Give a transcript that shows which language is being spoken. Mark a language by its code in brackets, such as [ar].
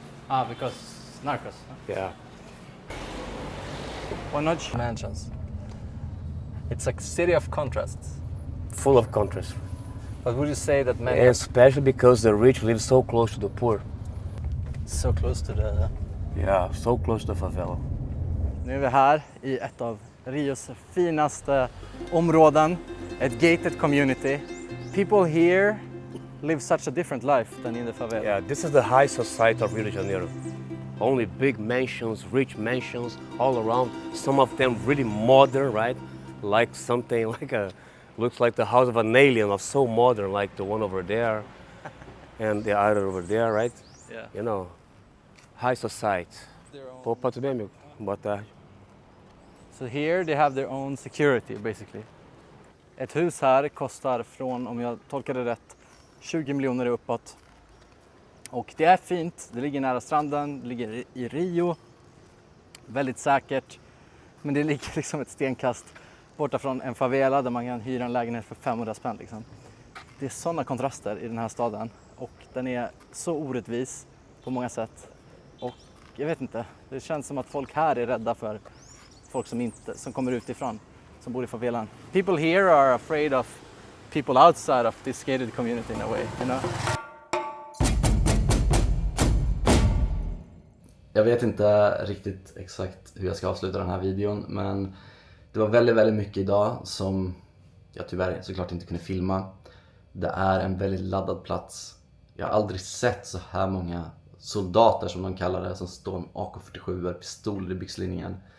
[en] Ah, because narcos. Huh? Yeah. Why not mansions? It's a city of contrasts. Full of contrast. But would you say that many... Especially because the rich live so close to the poor. So close to the... Yeah, so close to the favela. [sv] Nu är vi här i ett av Rios finaste områden. Ett gated community. [en] People here live such a different life than in the favela. Yeah, this is the high society of Rio de Janeiro. Only big mansions, rich mansions all around. Some of them really modern, right? Like something like looks like the house of an alien, of so modern, like the one over there and the other over there, right? Yeah. You know, high society. [pt] Opa, tudo bem, amigo? Boa tarde. [en] So here they have their own security basically. [sv] Ett hus här kostar från, om jag tolkar det rätt, 20 miljoner är uppåt. Och det är fint, det ligger nära stranden, det ligger i Rio. Väldigt säkert. Men det ligger liksom ett stenkast borta från en favela där man kan hyra en lägenhet för 500 spänn liksom. Det är sådana kontraster i den här staden. Och den är så orättvis på många sätt. Och jag vet inte, det känns som att folk här är rädda för folk som kommer utifrån, som bor i favelan. [en] People here are afraid of people outside of this gated community in a way, you know? [sv] Jag vet inte riktigt exakt hur jag ska avsluta den här videon, men det var väldigt, väldigt mycket idag som jag tyvärr såklart inte kunde filma. Det är en väldigt laddad plats. Jag har aldrig sett så här många soldater, som de kallar det, som står med AK-47, pistoler i byxlinningen.